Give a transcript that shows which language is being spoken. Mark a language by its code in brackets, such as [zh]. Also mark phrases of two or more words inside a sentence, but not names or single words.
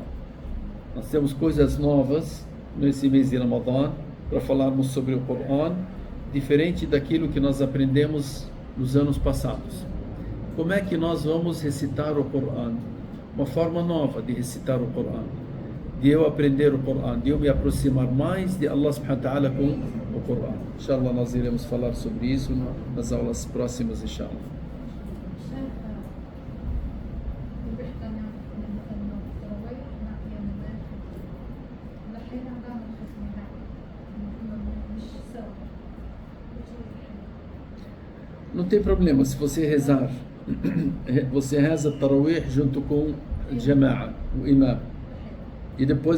[pt] Nós temos coisas novas nesse mês de Ramadã para falarmos sobre o Corão, diferente daquilo que nós aprendemos nos anos passados. Como é que nós vamos recitar o Corão? Uma forma nova de recitar o Corão, de eu aprender o Corão, de eu me aproximar mais de [ar] الله سبحانه وتعالى [pt] com o Corão. Inshallah nós iremos falar sobre isso nas aulas próximas, inshallah. Não tem problema, se você rezar, você reza Tarawih junto com o Jama'a, o Imam, e depois